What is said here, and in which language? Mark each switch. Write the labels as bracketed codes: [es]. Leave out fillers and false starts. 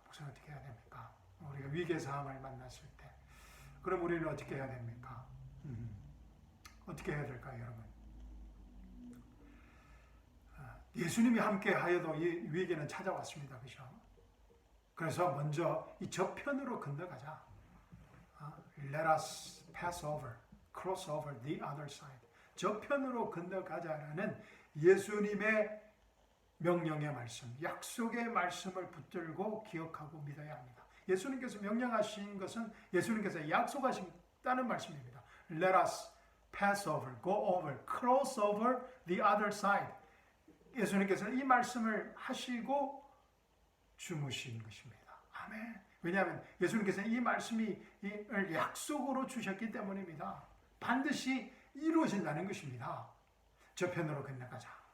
[ko] 목사님, 어떻게 해야 됩니까? 우리가 위기의 상황을 만났을 때, 그럼 우리는 어떻게 해야 됩니까? 어떻게 해야 될까요, 여러분? 예수님이 함께 하여도 이 위기는 찾아왔습니다. 그죠? 그래서 먼저 이 저편으로 건너가자. [en] Let us pass over, cross over the other side. [ko] 저편으로 건너가자라는 예수님의 명령의 말씀, 약속의 말씀을 붙들고 기억하고 믿어야 합니다. 예수님께서 명령하신 것은 예수님께서 약속하셨다는 말씀입니다. [en] Let us pass over, go over, cross over the other side. [ko] 예수님께서는 이 말씀을 하시고 주무신 것입니다. 아멘. 왜냐하면 예수님께서는 이 말씀이 약속으로 주셨기 때문입니다. 반드시 이루어진다는 것입니다. 저편으로 건너가자.